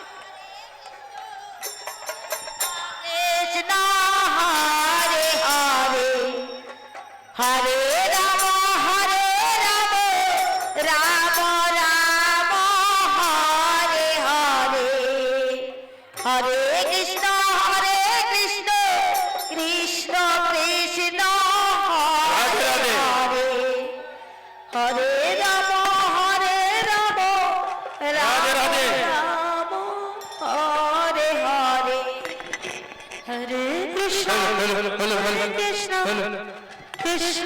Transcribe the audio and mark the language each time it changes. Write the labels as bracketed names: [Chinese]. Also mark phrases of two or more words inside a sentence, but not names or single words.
[Sanskrit] কৃষ্ণ হরে হরে হরে রাম রাম রাম হরে হরে হরে কৃষ্ণ কৃষ্ণ কৃষ্ণ কৃষ্ণ হরে হরে হরে রাম রাম রাধে রাধে। রাম হরে হরে হরে কৃষ্ণ কৃষ্ণ কৃষ্ণ